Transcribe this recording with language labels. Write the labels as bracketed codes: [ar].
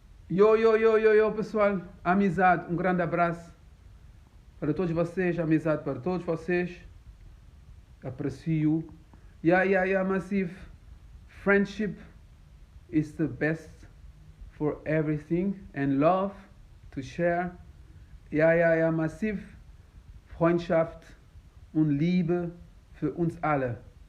[pt] Yo, pessoal. Amizade, grande abraço para todos vocês. Amizade para todos vocês. Aprecio. [en] Yeah, massive. Friendship is the best for everything, and love to share. [de] Ja, massiv. Freundschaft und Liebe für uns alle.